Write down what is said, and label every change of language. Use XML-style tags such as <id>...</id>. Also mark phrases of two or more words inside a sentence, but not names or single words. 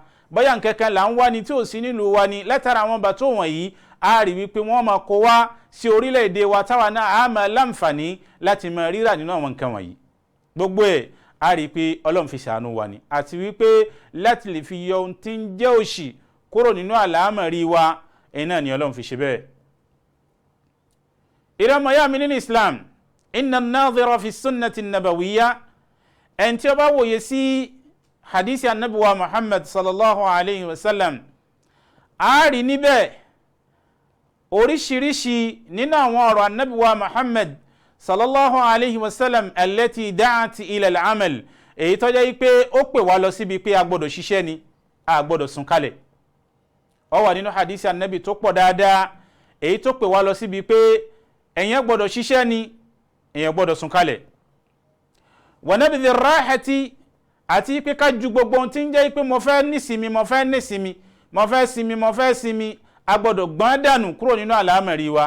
<yo>Bóyá nǹkankan là ń wá ni tí ò sí nílùú wa ni, látara àwọn bàtó wọ̀nyí a rí wípé wọ́n máa kó wá sí orílẹ̀-èdè wa táwa náà a máa láǹfààní láti máa rírà nínú àwọn nǹkan wọ̀nyí. Gbogbo ẹ̀ a rí pé Ọlọ́run fi ṣàánú wa ni, àti wípé láti lè fi yọ ohun tí ń jẹ́ òṣì kúrò nínú àlámọ̀rí wa, náà ni Ọlọ́run fi ṣe bẹ́ẹ̀. Ìrẹ́mọ̀yá mi nínú Islam,</yo> <ar>إن الناظر في السنة النبوية,</ar> <yo>ẹni tí ó bá wòye sí hadisi annabi wa Muhammad</yo> <ar>صلى الله عليه وسلم,</ar> <yo>a rí níbẹ̀ oríṣiríṣi nínú àwọn ọ̀rọ̀ annabi wa Muhammad</yo> <ar>صلى الله عليه وسلم التي دعت إلى العمل,</ar> <yo>èyí tó jẹ́ pé ó pè wá lọ síbi pé a gbọ́dọ̀ ṣiṣẹ́ ni, a gbọ́dọ̀ sùn kalẹ̀. Ó wà nínú hadisi annabi tó pọ̀ dáadáa, èyí tó pè wá lọ síbi pé èyàn gbọ́dọ̀ ṣiṣẹ́ ni, èyàn gbọ́dọ̀ sùn kalẹ̀.</yo> <ar>ونبذ الراحة,</ar> <yo>àti pé ká ju gbogbo ohun tí ń jẹ́ pé mo fẹ́ nísinmi, mo fẹ́ nísinmi, mo fẹ́ sinmi, mo fẹ́ sinmi, a gbọ́dọ̀ gbọ́n dànù kúrò nínú àlámọ̀rí wa.</yo>